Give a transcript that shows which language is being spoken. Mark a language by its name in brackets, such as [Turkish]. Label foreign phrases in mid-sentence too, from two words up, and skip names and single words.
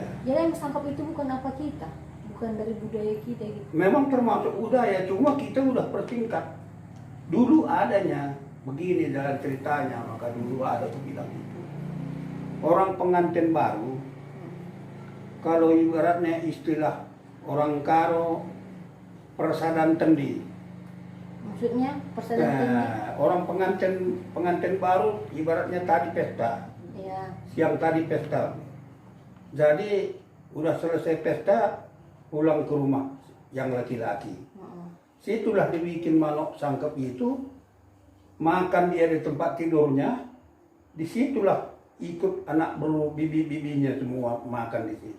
[Indonesian] Jadi ayam sangkep itu bukan apa kita, bukan dari budaya kita gitu. Memang termasuk budaya, cuma kita udah persingkat. Dulu adanya begini dalam ceritanya, maka dulu ada tuh bilang itu. Orang pengantin baru, kalau ibaratnya istilah orang Karo persadan tendi. Maksudnya persaudaraan ini? Orang pengantin baru ibaratnya tadi pesta, Ya. siang tadi pesta. Jadi udah selesai pesta, pulang ke rumah yang laki-laki. Situlah dibikin manuk sangkep itu, makan dia di tempat tidurnya, disitulah ikut anak bibi-bibinya semua makan di situ.